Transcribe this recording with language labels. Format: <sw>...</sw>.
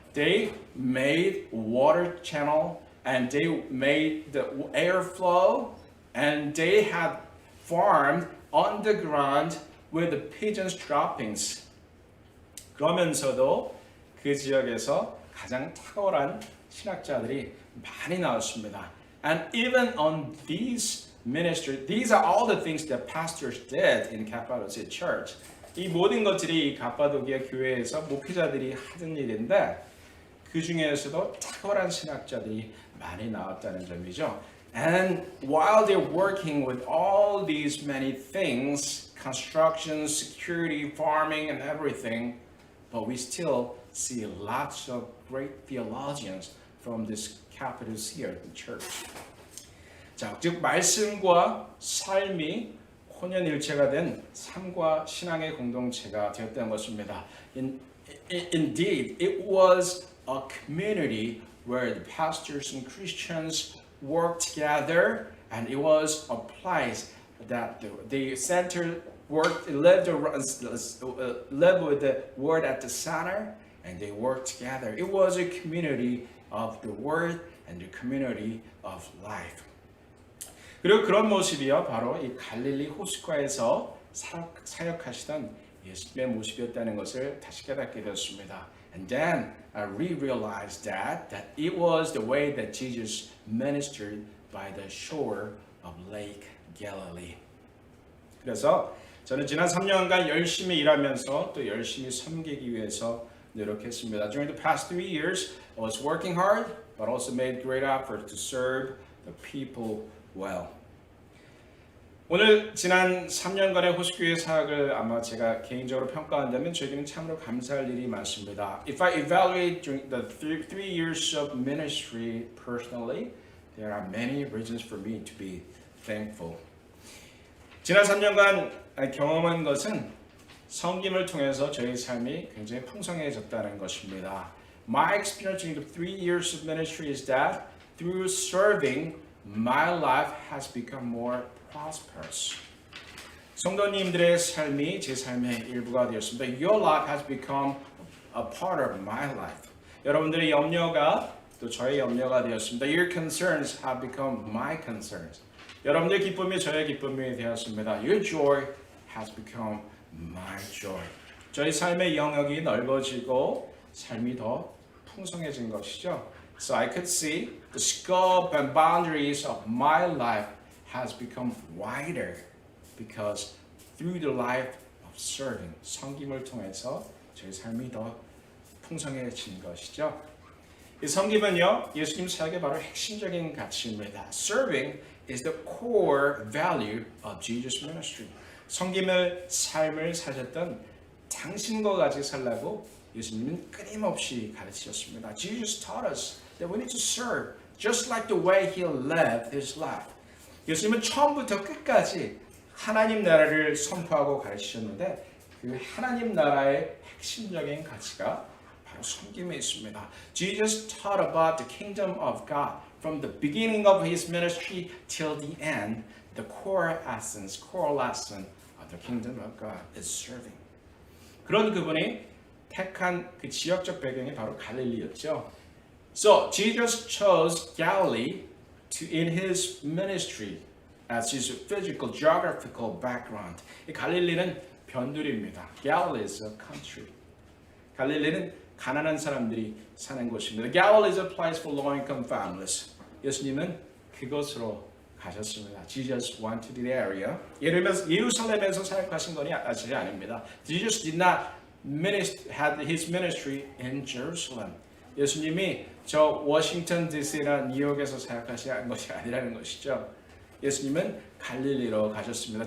<en>They made water channel and they made the airflow and they had farmed underground with the pigeons droppings.</en> <ko>그러면서도 그 지역에서 가장 탁월한 신학자들이 많이 나왔습니다.</ko> <en>And even on these ministry, these are all the things that pastors did in Cappadocia Church.</en> <ko>이 모든 것들이 갑바도기아 교회에서 목회자들이 하던 일인데 그 중에서도 탁월한 신학자들이 많이 나왔다는 점이죠.</ko> <en>And while they're working with all these many things, construction, security, farming, and everything, but we still see lots of great theologians from this Cappadocia Church.</en> <ko>자, 즉 말씀과 삶이 혼연일체가 된 삶과 신앙의 공동체가 되었다는 것입니다.</ko> <en>Indeed, it was a community where the pastors and Christians worked together, and it was a place that the center worked, lived with the word at the center, and they worked together. It was a community of the word and the community of life.</en> <ko>그리고 그런 모습이요, 바로 이 갈릴리 호숫가에서 사역하시던 예수님의 모습이었다는 것을 다시 깨닫게 되었습니다.</ko> <en>And then I realized that it was the way that Jesus ministered by the shore of Lake Galilee.</en> <ko>그래서 저는 지난 3년간 열심히 일하면서 또 열심히 섬기기 위해서 노력했습니다.</ko> <en>During the past 3 years, I was working hard, but also made great effort to serve the people well.</en> <ko>오늘 지난 3년간의 호수교회 사역을 아마 제가 개인적으로 평가한다면 저에게는 참으로 감사할 일이 많습니다.</ko> <en>If I evaluate during the 3 years of ministry personally, there are many reasons for me to be thankful.</en> <ko>지난 3년간 경험한 것은 섬김을 통해서 저희 삶이 굉장히 풍성해졌다는 것입니다.</ko> <en>My experience during the 3 years of ministry is that through serving, my life has become more prosperous.</en> <ko>성도님들의 삶이 제 삶의 일부가 되었습니다.</ko> <en>Your life has become a part of my life.</en> <ko>여러분들의 염려가 또 저의 염려가 되었습니다.</ko> <en>Your concerns have become my concerns.</en> <ko>여러분들의 기쁨이 저의 기쁨이 되었습니다.</ko> <en>Your joy has become my joy.</en> <ko>저희 삶의 영역이 넓어지고 삶이 더 풍성해진 것이죠.</ko> <en>So I could see the scope and boundaries of my life has become wider because through the life of serving,</en> <ko>섬김을 통해서 저희 삶이 더 풍성해진 것이죠. 이 섬김은요, 예수님 사역의 바로 핵심적인 가치입니다.</ko> <en>Serving is the core value of Jesus' ministry.</en> <ko>섬김을 삶을 사셨던 당신과 같이 살라고 예수님은 끊임없이 가르치셨습니다.</ko> <en>Jesus taught us that we need to serve just like the way He lived His life.</en> <ko>예수님은 처음부터 끝까지 하나님 나라를 선포하고 가르치셨는데 그 하나님 나라의 핵심적인 가치가 바로 섬김에 있습니다.</ko> <en>Jesus taught about the kingdom of God from the beginning of His ministry till the end. The core essence, core lesson of the kingdom of God is serving.</en> <ko>그런 그분이 택한 그 지역적 배경이 바로 갈릴리였죠.</ko> <en>So Jesus chose Galilee in His ministry as His physical, geographical background.</en> <ko>이 갈릴리는 변두리입니다.</ko> <en>Galilee is a country.</en> <ko>갈릴리는 가난한 사람들이 사는 곳입니다.</ko> <en>Galilee is a place for low-income families.</en> <ko>예수님은 그곳으로 가셨습니다.</ko> <en>Jesus went to the area.</en> <ko>예루살렘에서 사역하신 건 아닙니다.</ko> <en>Jesus did not had his ministry in Jerusalem.</en> <ko>예수님이 저 워싱턴 DC나 뉴욕에서 사역하신 것이 아니라는 것이죠. 예수님은 갈릴리로 가셨습니다.</ko>